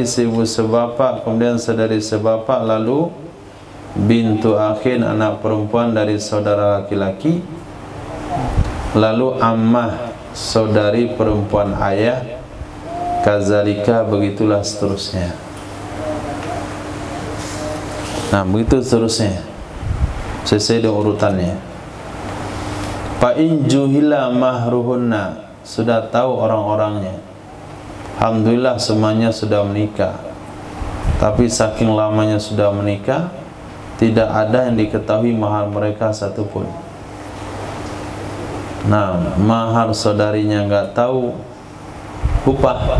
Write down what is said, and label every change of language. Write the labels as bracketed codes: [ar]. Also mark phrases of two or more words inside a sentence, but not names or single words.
[id] seibu sebapak, kemudian saudari sebapak, lalu [ar] بنت أخ, [id] anak perempuan dari saudara laki-laki, lalu ammah, saudari perempuan ayah, kazalika, begitulah seterusnya. Nah, begitu seterusnya sesuai dengan urutannya. [ar] فإن جهل مهورهن, [id] sudah tahu orang-orangnya, alhamdulillah semuanya sudah menikah, tapi saking lamanya sudah menikah, tidak ada yang diketahui mahar mereka satupun. Nah, mahar saudarinya nggak tahu, lupa.